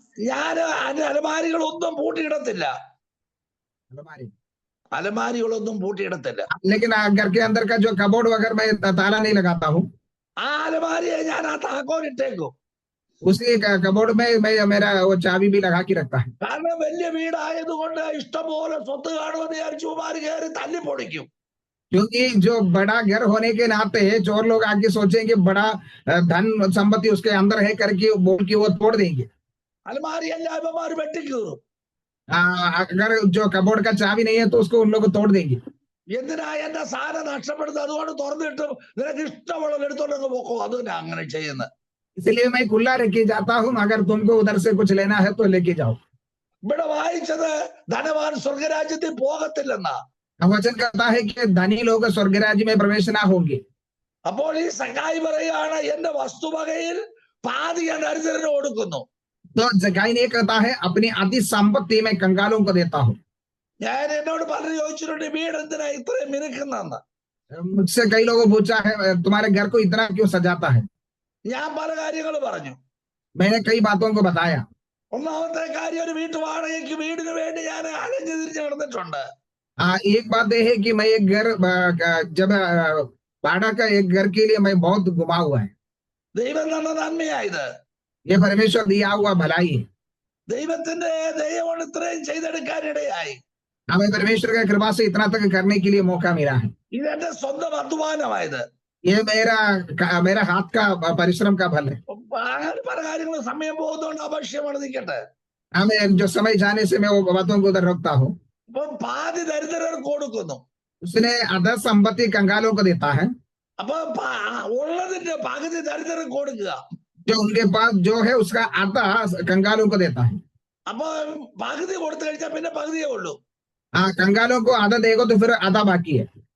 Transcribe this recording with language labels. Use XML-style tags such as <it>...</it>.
<ml>ഞാൻ അലമാരികളൊന്നും പൂട്ടിയിടത്തില്ല. അലമാരികളൊന്നും പൂട്ടിയിടത്തില്ല.</ml> <hi>लेकिन घर के अंदर का जो कबोर्ड वगैरह मैं ताला नहीं लगाता हूँ।</hi> <ml>ആ അലമാരിയെ ഞാൻ ആ താക്കോൽ ഇട്ടേക്കും.</ml> <hi>उसी कबोर्ड में मैं मेरा वो चाबी भी लगा के रखता है।</hi> <ml>കാരണം വലിയ വീടായതുകൊണ്ട് ഇഷ്ടംപോലെ സ്വത്ത് കാണുമെന്ന് വിചാരിച്ചുമാര് കയറി തല്ലി പൊളിക്കും.</ml> <hi>क्योंकि जो बड़ा घर होने के नाते चोर लोग आके सोचेंगे बड़ा धन संपत्ति उसके अंदर है करके बोल के वो तोड़ देंगे।</hi> <ml>അലമാരി എല്ലാം ഇവന്മാര് വെട്ടിക്കീറും.</ml> <hi>अगर जो कबोर्ड का चाबी नहीं है तो उसको उन लोग तोड़ देंगे।</hi> <ml>എന്തിനാ എന്റെ സാധനം നഷ്ടപ്പെടുന്നത്? അതുകൊണ്ട് തുറന്നിട്ട് നിനക്ക് ഇഷ്ടമുള്ളത് എടുത്തോണ്ട് പോക്കോ. അത് തന്നെ അങ്ങനെ ചെയ്യുന്നത്.</ml> <hi>इसलिए मैं खुला रखे जाता हूँ, अगर तुमको उधर से कुछ लेना है तो लेके जाओ।</hi> <ml>ഇവിടെ വായിച്ചത് ധനവാൻ സ്വർഗരാജ്യത്തിൽ പോകത്തില്ലെന്നാ.</ml> <hi>वचन कहता है कि धनी लोग स्वर्ग राज्य में प्रवेश ना होंगे।</hi> <ml>അപ്പോൾ ഈ സക്കായി പറയുകയാണ് എന്റെ വസ്തുവകയിൽ പാതി ഞാൻ ദരിദ്രന് കൊടുക്കുന്നു.</ml> <hi>तो जगाई ने कहता है अपनी आदि संपत्ति में कंगालों को देता हूँ।</hi> <ml>ഞാൻ എന്നോട് പലരും ചോദിച്ചിട്ടുണ്ട് വീട് എന്തിനാ ഇത്രയും മിനുക്കുന്നെന്ന്.</ml> <hi>मुझसे कई लोगों पूछा है तुम्हारे घर को इतना क्यों सजाता है।</hi> <ml>ഞാൻ പല കാര്യങ്ങൾ പറഞ്ഞു.</ml> <hi>मैंने कई बातों को बताया।</hi> <ml>ഒന്നാമത്തെ കാര്യം, ഒരു വീട്ടു വാടകയ്ക്ക് വീടിന് വേണ്ടി ഞാൻ അലഞ്ഞു തിരിഞ്ഞു നടന്നിട്ടുണ്ട്.</ml> <hi>एक बात यह है कि मैं एक घर जब भाड़ा का एक घर के लिए मैं बहुत घुमा हुआ है।</hi> <ml>ദൈവം തന്ന നന്മയായത്.</ml> <hi>ये परमेश्वर दिया हुआ भलाई है।</hi> <ml>ദൈവത്തിന്റെ ദൈവമാണ് ഇത്രയും ചെയ്തെടുക്കാനിടയായി.</ml> <hi>हमें परमेश्वर का कृपा से इतना तक करने के लिए मौका मिला है।</hi> <ml>ഇതെന്റെ സ്വന്തം അധ്വാനമായത്.</ml> <hi>ये मेरा हाथ का परिश्रम का फल है।</hi> <ml>അങ്ങനെ പല കാര്യങ്ങളും സമയം പോകുന്നതുകൊണ്ട് അപക്ഷ്യമാണ് നിൽക്കട്ടെ.</ml> <hi>हमें जो समय जाने से मैं वो बातों को उधर रखता हूँ।</hi> <ml>അപ്പൊ പാതി ദരിദ്രർക്ക് കൊടുക്കുന്നു.</ml> <hi>उसने आधा संपत्ति कंगालों को देता है।</hi> <ml>അപ്പൊ ഉള്ളതിന്റെ പകുതി ദരിദ്രർക്ക് കൊടുക്കുക.</ml> <hi>जो उनके पास जो है उसका आधा कंगालों को देता है।</hi> <ml>അപ്പൊ പകുതി കൊടുത്തു കഴിഞ്ഞാൽ പിന്നെ പകുതിയേ ഉള്ളൂ.</ml> <hi>कंगालों को आधा देगा तो फिर आधा बाकी है।</hi>